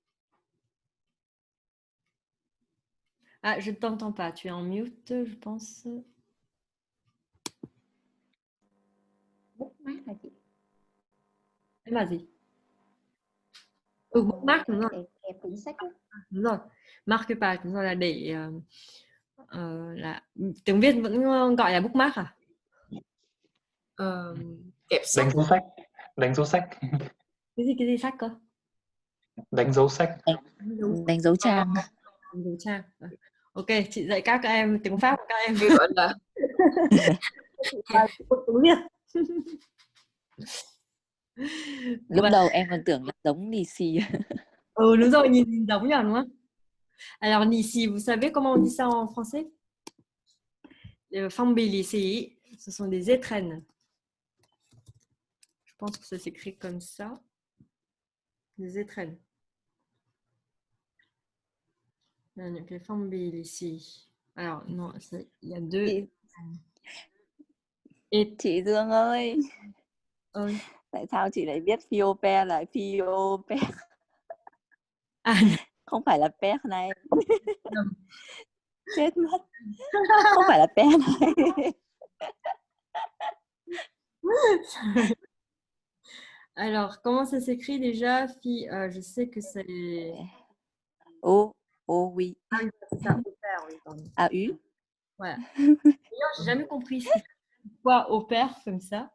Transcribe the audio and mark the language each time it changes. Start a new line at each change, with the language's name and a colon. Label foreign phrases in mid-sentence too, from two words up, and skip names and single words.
French: Ah, je ne t'entends pas, tu es en mute, je pense.
Vietnamese: Bookmark hả chị? Em là gì? Bookmark đúng rồi. Kẹp cuốn sách đó. Đúng rồi. Marque-page đúng rồi, là để là tiếng Việt vẫn gọi là bookmark à? Kẹp sách. Đánh dấu sách. Cái gì sách cơ? Đánh dấu sách. Đánh dấu trang. Đánh dấu trang. Ok, chị dạy các em tiếng Pháp, các em gọi là tiếng Việt. Lúc đầu em còn tưởng là giống lì xì. Đúng rồi, nhìn giống nhỉ, đúng không?
French: Alors, lì vous savez comment on dit ça en français?
Vietnamese: Les phong bì lì xì,
French: ce sont des étrennes. Je pense que ça s'écrit comme ça. Des étrennes. Donc, les
Vietnamese: phong bì lì xì.
French: Alors, non, il y a deux.
Vietnamese: Chị Dương ơi, Ơi. Tại sao chị lại biết Phiope là Phiope? Không phải là pe này. Chết mất. Không phải là pe này.
French: Alors, comment ça s'écrit déjà? Je sais que c'est... Oh oui. Ah oui, c'est ça, au père, oui, pardon. A-U. Voilà. D'ailleurs, j'ai jamais compris pourquoi au père comme ça.